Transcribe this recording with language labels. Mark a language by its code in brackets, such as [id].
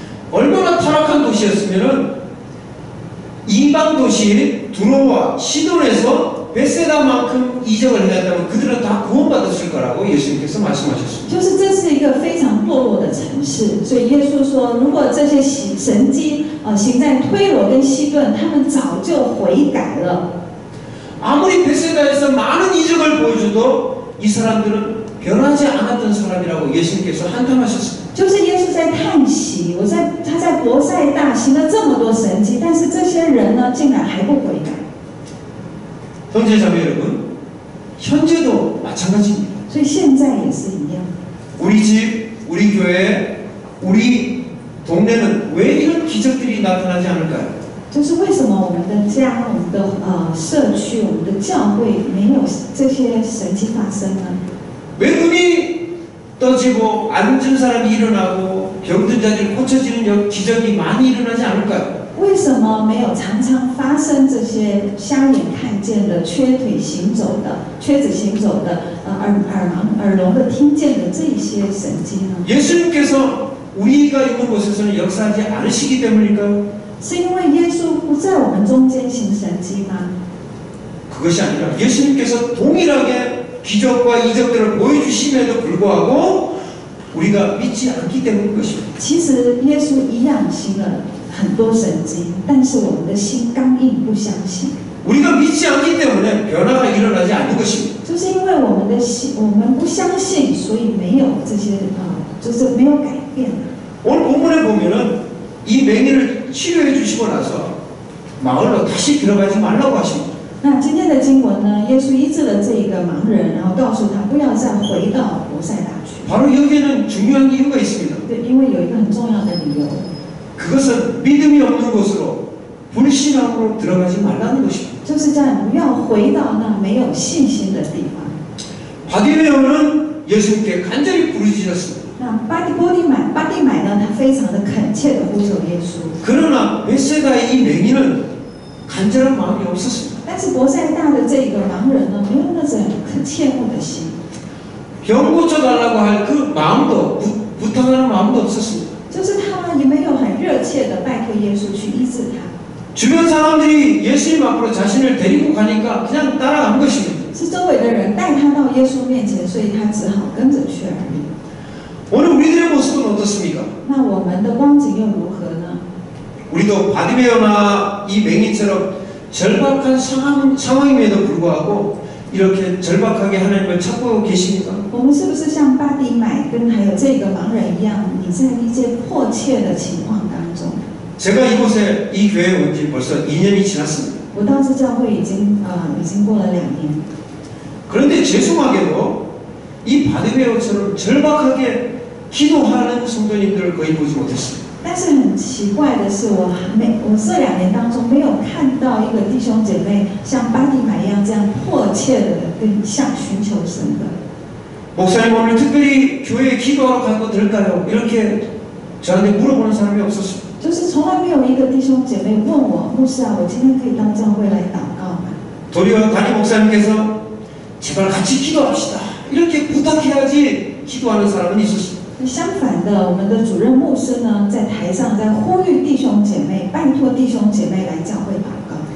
[ko] 얼마나 타락한 도시였으면은 이방 도시 두로와 시돈에서 베세다만큼 이적을 해냈다면 그들은 다 구원받았을 거라고 예수님께서 말씀하셨습니다. [zh] 就是这是一个非常堕落的城市，所以耶稣说，如果这些神迹行在推罗跟西顿，他们早就悔改了。 [ko] 아무리 베세다에서 많은 이적을 보여줘도 이 사람들은 변하지 않았던 사람이라고 예수님께서 한탄하셨습니다. [zh] 就是耶稣在叹息，他在伯赛大行了这么多神迹，但是这些人呢，竟然还不悔改。 [ko] 형제자매 여러분, 현재도 마찬가지입니다. [zh] 所以现在也是一样。 [ko] 우리 집, 우리 교회, 우리 동네는 왜 이런 기적들이 나타나지 않을까요? [zh] 就是为什么我们的家、我们的社区、我们的教会没有这些神迹发生呢？ [ko] 왜 눈이 떠지고 앉은 사람이 일어나고 병든 자들이 고쳐지는 기적이 많이 일어나지 않을까요? [zh] 为什么没有常常发生这些瞎眼看见的、缺腿行走的、瘸子行走的、耳聋的听见的这些神迹呢？ [ko] 예수님께서 우리가 있는 곳에서는 역사하지 않으시기 때문일까요? [zh] 是因为耶稣不在我们中间行神迹吗？ [ko] 그것이 아니라 예수님께서 동일하게 기적과 이적들을 보여주심에도 불구하고 우리가 믿지 않기 때문인 것입니다. [zh] 其实耶稣一样行了很多神迹，但是我们的心刚硬，不相信。 [ko] 우리가 믿지 않기 때문에 변화가 일어나지 않는 것입니다. [zh] 就是因为我们的心，我们不相信，所以没有这些就是没有改变。 [ko] 오늘 본문에 보면은 이 맹인을 치료해 주시고 나서 마을로 다시 들어가지 말라고 하십니다. [zh] 那今天的经文呢，耶稣医治了这一个盲人，然后告诉他不要再回到伯赛大去。 [ko] 바로 여기에는 중요한 이유가 있습니다. [zh] 对，因为有一个很重要的理由， [ko] 그것은 믿음이 없는 곳으로 불신앙으로 들어가지 말라는 것입니다. [zh] 就是这样，不要回到那没有信心的地方。 [ko] 바디메오는 예수님께 간절히 부르짖었습니다. [zh] 那巴蒂买呢，他非常的恳切的呼求耶稣。 [ko] 그러나 베세다의 이 맹인은 간절한 마음이 없었습니다. [zh] 但是伯赛大的这个盲人呢，没有那种很切慕的心， [ko] 병 고쳐달라고 할 그 마음도 부탁하는 마음도 없었습니다. [zh] 就是他也没有很热切的拜托耶稣去医治他。 [ko] 주변 사람들이 예수님 앞으로 자신을 데리고 가니까 그냥 따라간 것입니다. [zh] 是周围的人带他到耶稣面前，所以他只好跟着去而已。 [ko] 오늘 우리들의 모습은 어떻습니까? [zh] 那我们的光景又如何呢？ [ko] 우리도 바디메오나 이 맹인처럼 절박한 상황임에도 불구하고 이렇게 절박하게 하나님을 찾고 계십니까? [zh] 我们是不是像巴迪买跟还有这个盲人一样，你在一些迫切的情况当中？ [ko] 제가 이곳에 이 교회에 온 지 벌써 2년이 지났습니다. [zh] 我到这教会已经过了2年， [ko] 그런데 죄송하게도 이 바디메오처럼 절박하게 기도하는 성도님들을 거의 보지 못했습니다. [zh] 但是很奇怪的是，我这2年当中没有看到一个弟兄姐妹像巴蒂买一样这样迫切的向寻求神的。 [ko] 목사님 오늘 특별히 교회에 기도하러 가도 될까요? 이렇게 저한테 물어보는 사람이 없었습니다. [zh] 就是从来没有一个弟兄姐妹问我，牧师啊，我今天可以到教会来祷告吗？ [ko] 도리어 담임 목사님께서 제발 같이 기도합시다. 이렇게 부탁해야지 기도하는 사람은 있었습니다. [zh] 相反的，我们的主任牧师呢，在台上在呼吁弟兄姐妹，拜托弟兄姐妹来教会祷告。